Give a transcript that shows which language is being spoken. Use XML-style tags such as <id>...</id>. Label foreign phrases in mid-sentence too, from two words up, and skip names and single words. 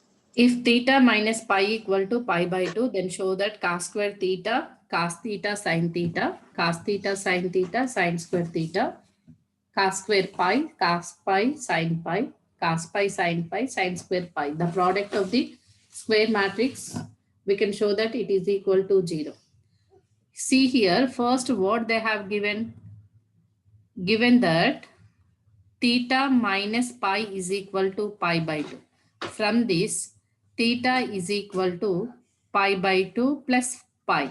<en>If theta minus pi equal to pi by 2, then show that cos square theta, cos theta sin theta, cos theta sin theta, sin square theta, cos square pi, cos pi sin pi, cos pi sin pi, sin square pi. The product of the square matrix, we can show that it is equal to 0. See here, first what they have given that theta minus pi is equal to pi by 2. From this, theta is equal to pi by 2 plus pi.</en>